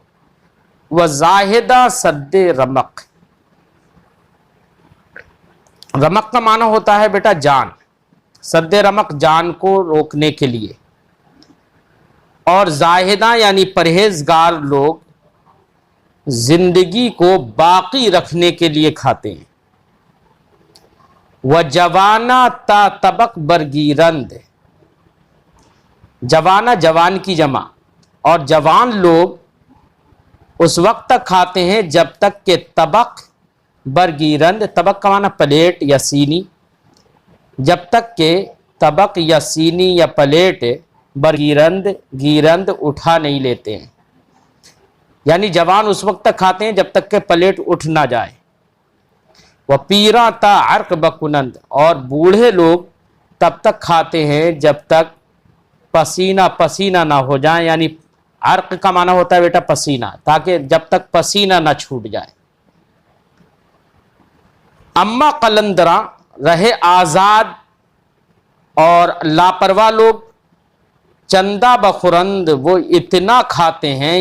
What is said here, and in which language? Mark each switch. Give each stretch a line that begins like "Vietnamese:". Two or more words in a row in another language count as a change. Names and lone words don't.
Persian: وَزَاہِدَ سد رمق،
Urdu: رمق کا معنی ہوتا ہے بیٹا جان،
Persian: سد رمق
Urdu: جان کو روکنے کے لیے، اور زاہدہ یعنی پرہیزگار لوگ زندگی کو باقی رکھنے کے لیے کھاتے ہیں۔
Persian: وَجَوَانَ تا طبق برگیرند،
Urdu: جوانا جوان کی جمع، اور جوان لوگ اس وقت تک کھاتے ہیں جب تک کہ
Persian: طبق برگیرند،
Urdu: طبق کا معنی پلیٹ یا سینی، جب تک کہ طبق یا سینی یا پلیٹ
Persian: برگیرند گیرند
Urdu: اٹھا نہیں لیتے ہیں، یعنی جوان اس وقت تک کھاتے ہیں جب تک کہ پلیٹ اٹھ نہ جائے۔
Persian: وہ پیراں تا عرق بکنند،
Urdu: اور بوڑھے لوگ تب تک کھاتے ہیں جب تک پسینہ پسینہ نہ ہو جائیں، یعنی عرق کا معنی ہوتا ہے بیٹا پسینہ، تاکہ جب تک پسینہ نہ چھوٹ جائے۔
Persian: اما قلندراں
Urdu: رہے آزاد اور لاپرواہ لوگ،
Persian: چندہ بخورند
Urdu: وہ اتنا کھاتے ہیں